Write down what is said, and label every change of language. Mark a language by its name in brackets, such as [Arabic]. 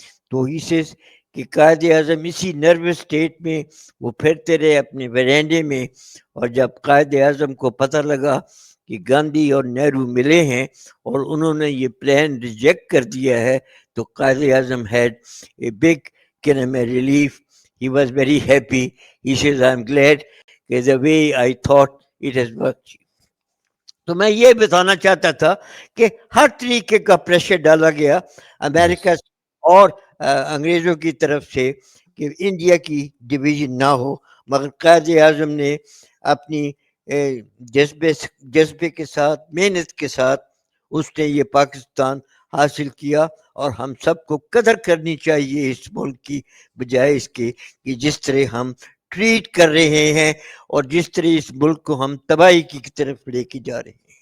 [Urdu] تو ہی سے کہ قائد اعظم اسی نروس اسٹیٹ میں وہ پھرتے رہے اپنے ویرانڈے میں, اور جب قائد اعظم کو پتہ لگا کہ گاندھی اور نہرو ملے ہیں اور انہوں نے یہ پلان ریجیکٹ کر دیا ہے, تو Quaid Azam had a big relief. [English] He was very happy. He says, I'm glad the way I thought it has worked. [Urdu] تو میں یہ بتانا چاہتا تھا کہ ہر طریقے کا پریشر ڈالا گیا امریکہ اور انگریزوں کی طرف سے کہ انڈیا کی ڈویژن نہ ہو, مگر قائد اعظم نے اپنی جذبے کے ساتھ, محنت کے ساتھ اس نے یہ پاکستان حاصل کیا, اور ہم سب کو قدر کرنی چاہیے اس ملک کی, بجائے اس کے کہ جس طرح ہم ٹریٹ کر رہے ہیں اور جس طرح اس ملک کو ہم تباہی کی طرف لے کے جا رہے ہیں.